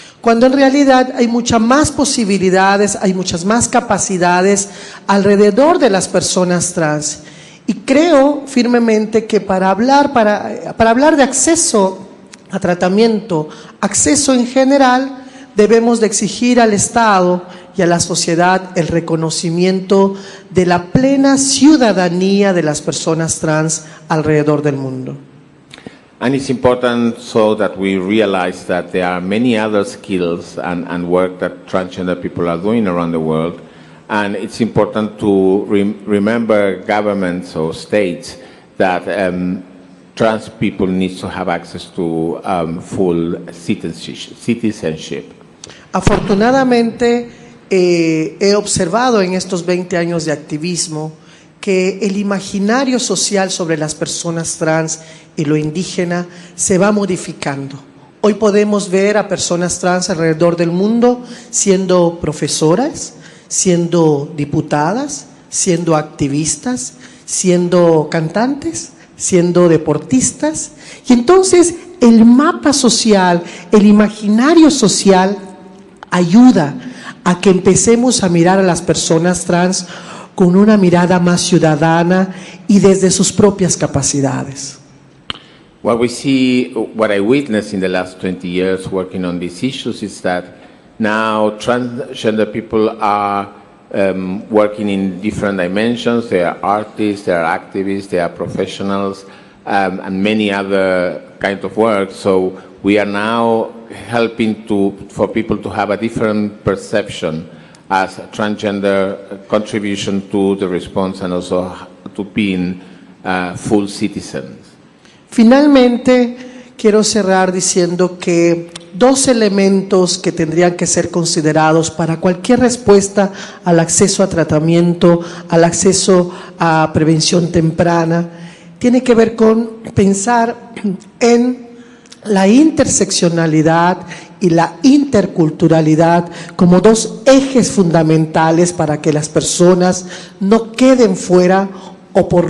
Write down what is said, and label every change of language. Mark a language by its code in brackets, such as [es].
[es] Cuando en realidad hay muchas más posibilidades, hay muchas más capacidades alrededor de las personas trans. Y creo firmemente que para hablar de acceso a tratamiento, acceso en general, debemos de exigir al Estado y a la sociedad el reconocimiento de la plena ciudadanía de las personas trans alrededor del mundo. [en] And it's important so that we realize that there are many other skills and work that transgender people are doing around the world. And it's important to remember governments or states that trans people need to have access to full citizenship. [es] Afortunadamente, he observado en estos 20 años de activismo que el imaginario social sobre las personas trans y lo indígena se va modificando. Hoy podemos ver a personas trans alrededor del mundo siendo profesoras, siendo diputadas, siendo activistas, siendo cantantes, siendo deportistas. Y entonces el mapa social, el imaginario social ayuda a que empecemos a mirar a las personas trans con una mirada más ciudadana y desde sus propias capacidades. [en] What I witnessed in the last 20 years working on these issues is that now transgender people are working in different dimensions. They are artists, they are activists, they are professionals, and many other kinds of work. So we are now helping for people to have a different perception as a transgender contribution to the response and also to being full citizens. [es] Finalmente, quiero cerrar diciendo que dos elementos que tendrían que ser considerados para cualquier respuesta al acceso a tratamiento, al acceso a prevención temprana, tiene que ver con pensar en la interseccionalidad y la interculturalidad como dos ejes fundamentales para que las personas no queden fuera o